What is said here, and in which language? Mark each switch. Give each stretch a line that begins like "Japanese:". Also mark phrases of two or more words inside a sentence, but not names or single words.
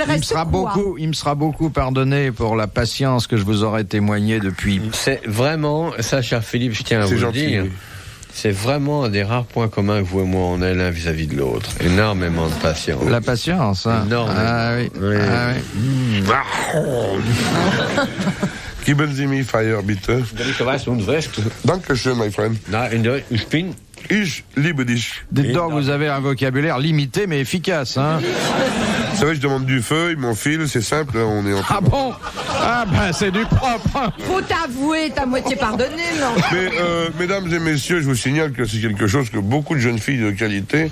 French: il me sera beaucoup pardonné pour la patience que je vous aurais témoignée depuis. C'est vraiment, ça, cher Philippe, je tiens à C'est vous gentil, le dire. oui. C'est vraiment un des rares points communs que vous et moi on a l'un vis-à-vis de l'autre. Énormément de patience. La patience, hein. Énorme. Ah oui. Oui. Ah oui.
German: Geben Sie mir Fire, bitte. Dankeschön,
English: my friend.
German: Ich liebe dich.
French: Dites donc, vous avez un vocabulaire limité mais efficace, hein. C'est vrai, je demande du feu, ils m'enfilent, c'est simple, on est en... Ah bon? Ah ben c'est du propre. Faut t'avouer, t'as moitié pardonné, non? Mais, mesdames et messieurs, je vous signale que c'est quelque chose que beaucoup de jeunes filles de qualité